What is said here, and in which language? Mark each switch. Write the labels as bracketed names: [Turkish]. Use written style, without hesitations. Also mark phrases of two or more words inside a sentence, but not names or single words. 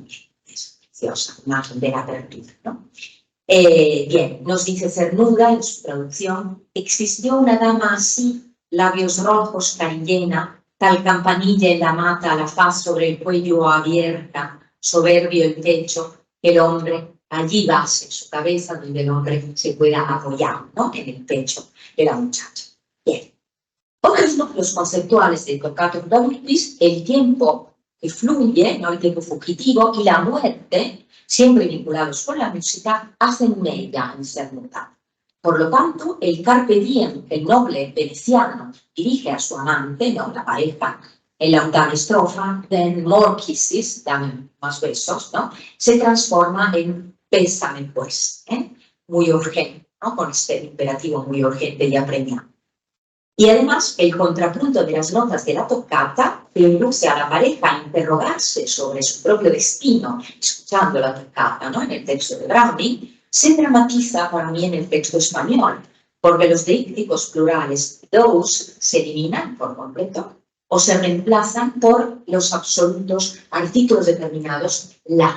[Spanish] Es preciosa, imagen de la apertura, ¿no? Bien, nos dice Cernuda en su traducción: existió una dama así, labios rojos, carillena, tal campanilla en la mata, la faz sobre el cuello abierta, soberbio el pecho, que el hombre allí base su cabeza, donde el hombre se pueda apoyar, ¿no?, en el pecho de la muchacha. Bien. Otros núcleos conceptuales del toccato da Vulpis: el tiempo que fluye, ¿no?, el tiempo fugitivo, y la muerte, siempre vinculados con la música, hacen mella en cernuda. Por lo tanto, el carpe diem, el noble veneciano, dirige a su amante, ¿no?, la pareja, en la octava estrofa, [English] then more kisses, [Spanish] dame más besos, ¿no?, se transforma en bésame pues, muy urgente, ¿no?, con este imperativo muy urgente y apremiante. Y además, el contrapunto de las notas de la toccata, que induce a la pareja a interrogarse sobre su propio destino, escuchando la toccata, ¿no?, en el texto de Browning, se dramatiza para mí en el texto español, porque los deícticos plurales those se eliminan por completo o se reemplazan por los absolutos artículos determinados la.